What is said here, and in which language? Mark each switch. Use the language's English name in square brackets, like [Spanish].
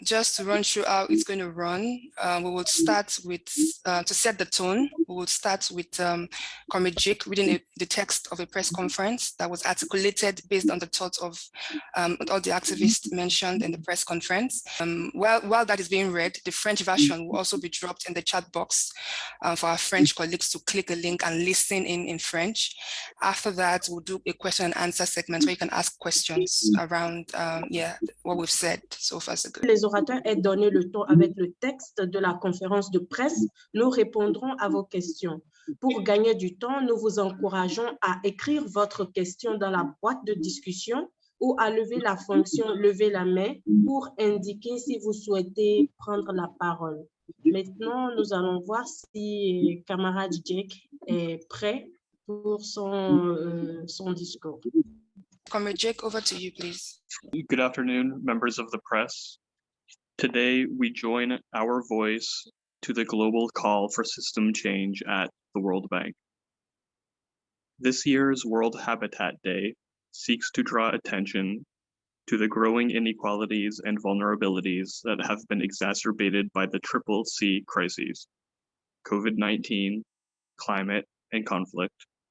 [English] Just to run through how it's going to run, we will start with, to set the tone, we will start with Comrade Jake reading the text of a press conference that was articulated based on the thoughts of all the activists mentioned in the press conference. While that is being read, the French version will also be dropped in the chat box for our French colleagues to click a link and listen in French. After that, we'll do a question and answer segment where you can ask questions around what we've said so far. [French] Les orateurs aient donné le ton avec le texte de la conférence de presse, nous répondrons à vos questions. Pour gagner du temps, nous vous encourageons à écrire votre question dans la boîte de discussion ou à lever la fonction « Lever la main » pour indiquer si vous souhaitez prendre la parole. Maintenant, nous allons voir si camarade Jake est prêt pour son discours. [English] Comrade Jake, over to you, please. Good afternoon, members of the press. Today, we join our voice to the global call for system change at the World Bank. This year's World Habitat Day seeks to draw attention to the growing inequalities and vulnerabilities that have been exacerbated by the triple C crises: COVID-19, climate, and conflict.